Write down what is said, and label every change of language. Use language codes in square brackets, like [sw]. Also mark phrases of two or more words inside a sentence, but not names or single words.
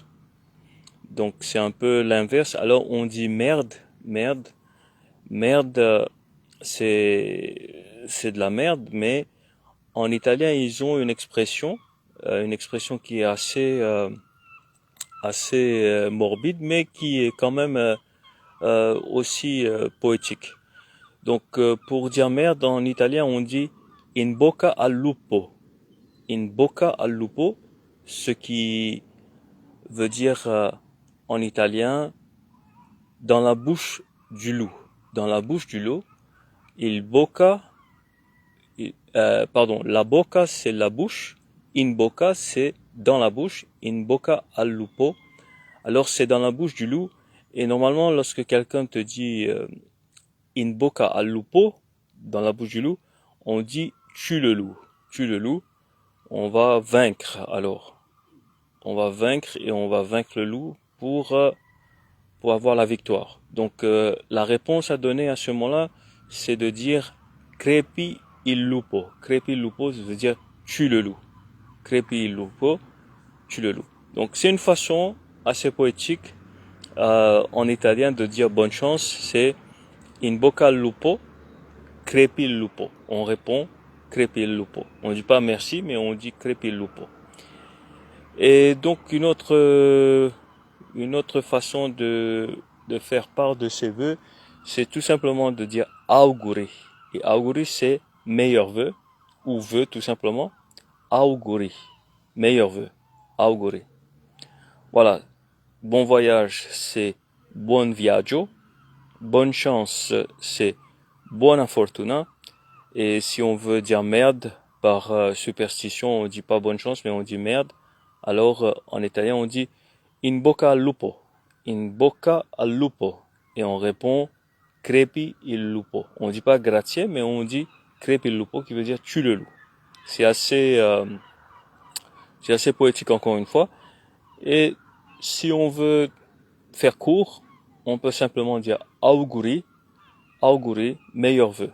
[fr] Donc c'est un peu l'inverse. Alors on dit merde, c'est de la merde, mais en italien ils ont une expression qui est assez morbide, mais qui est quand même aussi poétique. Donc pour dire merde en italien on dit [it] in bocca al lupo. In bocca al lupo, [fr] ce qui veut dire en italien dans la bouche du loup. Dans la bouche du loup, [it] il bocca, la bocca [fr] c'est la bouche, [it] in bocca [fr] c'est dans la bouche, [it] in bocca al lupo. [fr] Alors c'est dans la bouche du loup, et normalement lorsque quelqu'un te dit [it] in bocca al lupo, [fr] dans la bouche du loup, on dit tue le loup, on va vaincre alors. On va vaincre et on va vaincre le loup pour avoir la victoire. Donc la réponse à donner à ce moment-là, c'est de dire [it] crepi il lupo. Crepi il lupo, [fr] ça veut dire tue le loup. [it] Crepi il lupo, [fr] tue le loup. Donc c'est une façon assez poétique en italien de dire bonne chance, c'est [it] in bocca al lupo, crepi il lupo. [fr] On répond [it] crepi il lupo. [fr] On dit pas merci, mais on dit [it] crepi il lupo. [fr] Et donc une autre façon de faire part de ses vœux, c'est tout simplement de dire auguri. Et auguri, c'est meilleur vœu, ou vœu tout simplement. Auguri, meilleur vœu. Auguri. Voilà. Bon voyage, c'est [it] buon viaggio. [fr] Bonne chance, c'est [it] buona fortuna. [fr] Et si on veut dire merde, par superstition, on dit pas bonne chance, mais on dit merde. Alors, en italien, on dit [it] in bocca al lupo. In bocca al lupo. [fr] Et on répond [it] crepi il lupo. [fr] On dit pas grazie, mais on dit [it] crepi il lupo, [fr] qui veut dire tue le loup. C'est assez poétique encore une fois. Et si on veut faire court, on peut simplement dire [it] auguri, auguri, [fr] meilleurs vœux.